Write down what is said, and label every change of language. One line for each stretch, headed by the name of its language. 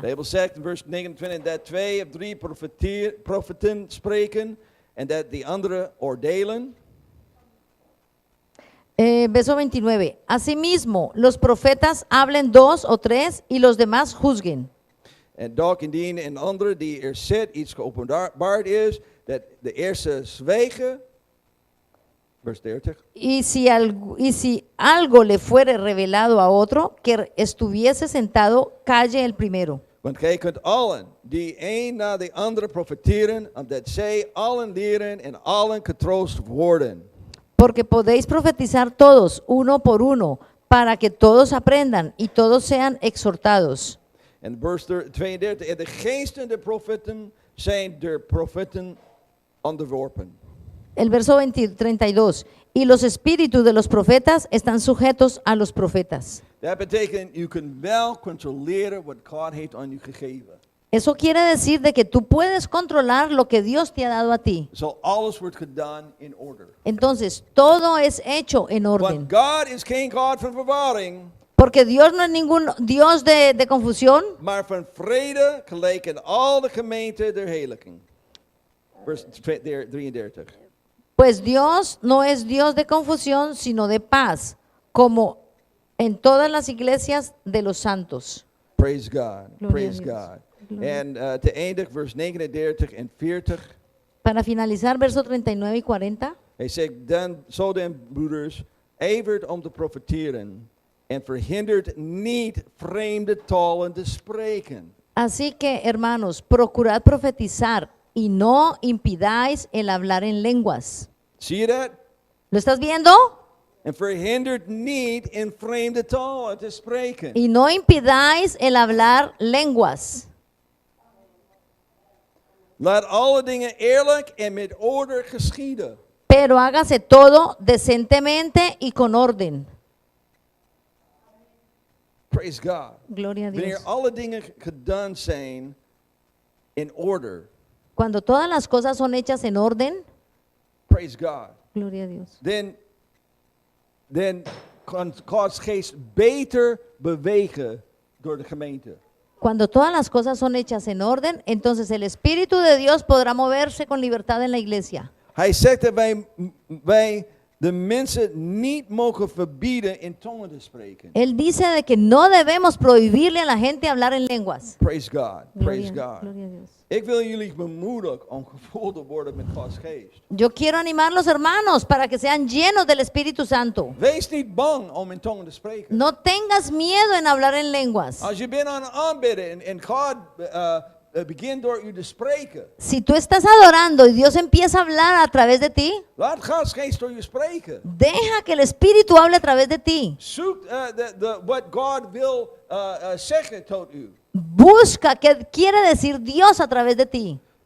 Dutch: De Bijbel zegt in vers 29 dat 2 of 3 profeten spreken en dat die anderen oordelen.
Spanish: Verso 29. Asimismo, los profetas hablen 2 o 3 y los demás juzguen.
Dutch: En doch indien een andere die er zit iets geopenbaard is, dat de eerste zwijgen. Vers 30.
Spanish: Y si algo le fuere revelado a otro, que estuviese sentado, calle el primero.
Dutch: Want gij kunt allen, die een na de andere profeteren, omdat zij allen leren en allen getroost worden.
Spanish: Porque podéis profetizar todos, uno por uno, para que todos aprendan y todos sean exhortados.
Dutch: En vers 32, en de geesten der profeten zijn der profeten onderworpen.
Spanish: El verso 32. Y los espíritus de los profetas están sujetos a los profetas.
Dutch: Dat betekent, u kunt wel controleren wat God heeft aan u gegeven.
Spanish: Eso quiere decir de que tú puedes controlar lo que Dios te ha dado a ti.
Dutch: Zo alles wordt gedaan
English: in order.
Spanish: Entonces, todo es hecho en orden.
Dutch: Want God is geen God van verwarring,
Spanish: Porque Dios no es ningún Dios de confusión,
Dutch: maar van vrede gelijk in al de gemeenten der heiligen. Vers 33.
Spanish: pues Dios no es Dios de confusión, sino de paz, como en todas las iglesias de los santos.
English: Praise God.
Spanish: Gloria
English: Praise
Spanish: a Dios.
English: God.
Spanish: Gloria.
Dutch: En te eindig vers 39 en 40.
Spanish: Para finalizar, verso 39 y 40.
Dutch: Hij zegt, zo den broeders, ijvert om te profiteren en verhindert niet vreemde talen te spreken.
Spanish: Así que, hermanos, procurad profetizar y no impidáis el hablar en lenguas.
Dutch: Zie je dat?
Spanish: ¿Lo estás viendo?
Dutch: En verhindert niet in vreemde talen te spreken.
Spanish: Y no impidáis el hablar lenguas.
Dutch: Laat alle dingen eerlijk en met orde geschieden.
Spanish: Pero hágase todo decentemente y con orden.
English: Praise God.
Spanish: Gloria a
Dutch: Wanneer
Spanish: Dios.
Dutch: alle dingen gedaan zijn
English: in order.
Spanish: Cuando todas las cosas son hechas en orden,
English: Praise God.
Spanish: gloria a Dios.
Dutch: Dan kan Gods geest beter bewegen door de gemeente.
Spanish: Cuando todas las cosas son hechas en orden, entonces el Espíritu de Dios podrá moverse con libertad en la iglesia.
Dutch: Hij zegt dat wij de mensen niet mogen verbieden in tongen te spreken.
Spanish: Él dice de que no debemos prohibirle a la gente hablar en lenguas.
English: Praise God. Praise
Spanish: Gloria, God. gloria a Dios.
Dutch: Ik wil jullie bemoedigen om gevuld te worden met Gods geest.
Spanish: Yo quiero animar a los hermanos para que sean llenos del Espíritu Santo.
Dutch: Wees niet bang om in tongen te spreken.
Spanish: No tengas miedo en hablar en lenguas.
Dutch: Als je bent aan het aanbidden en God begint door u te spreken.
Spanish: Si tú estás adorando y Dios empieza a hablar a través de ti,
Dutch: Laat Gods geest door u spreken.
Spanish: deja que el Espíritu hable a través de ti.
Dutch: Zoek wat God wil zeggen tot u.
Spanish: Busca qué quiere decir Dios a través de ti.